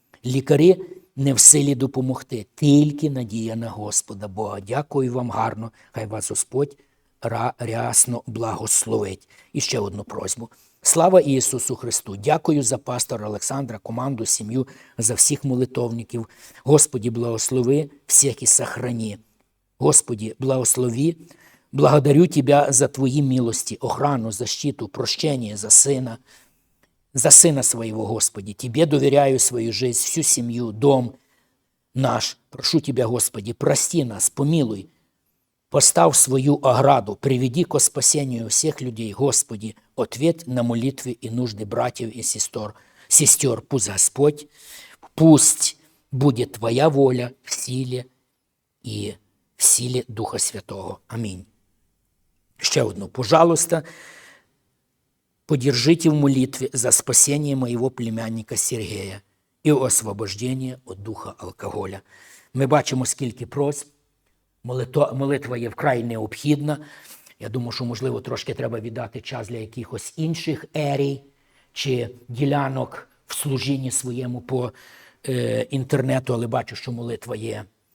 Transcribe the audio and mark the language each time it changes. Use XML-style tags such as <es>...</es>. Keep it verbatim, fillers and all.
<uk>Лікарі не в силі допомогти, тільки надія на Господа Бога. Дякую вам гарно, хай вас Господь рясно благословить. І ще одну просьбу. Слава Ісусу Христу! Дякую за пастора Олександра, команду, сім'ю, за всіх молитовників. Господі, благослови всіх і сохрани.</uk> <ru>Господи, благослови, благодарю Тебя за Твої милости, охрану, защиту, прощення, за сина, за сына своего, Господи. Тебе доверяю свою жизнь, всю семью, дом наш. Прошу Тебя, Господи, прости нас, помилуй. Поставь свою ограду, приведи ко спасению всех людей, Господи. Ответь на молитвы и нужды братьев и сестер. Сестер, пусть Господь, пусть будет Твоя воля в силе и в силе Духа Святого. Аминь. Еще одно, пожалуйста. Подержите в молитве за спасение моего племянника Сергея и освобождение от духа алкоголя.</ru> <uk>Ми бачимо, скільки просьб. Молито... Молитва є вкрай необхідна. Я думаю, що, можливо, трошки треба віддати час для якихось інших ерій чи ділянок в служінні своєму по е, інтернету, але бачу, що молитва є.</uk>